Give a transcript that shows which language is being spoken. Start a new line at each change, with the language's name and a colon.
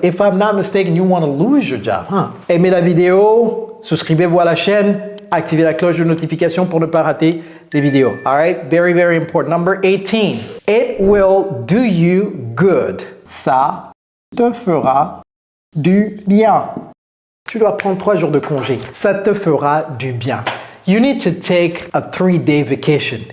English: If I'm not mistaken, you want to lose your job. Huh?
French: Aimez la vidéo, souscrivez-vous à la chaîne, activez la cloche de notification pour ne pas rater les vidéos.
English: All right? Very, very important. Number 18. It will do you good.
French: Ça te fera du bien. Tu dois prendre 3 jours de congé. Ça te fera du bien.
English: You need to take a 3-day vacation.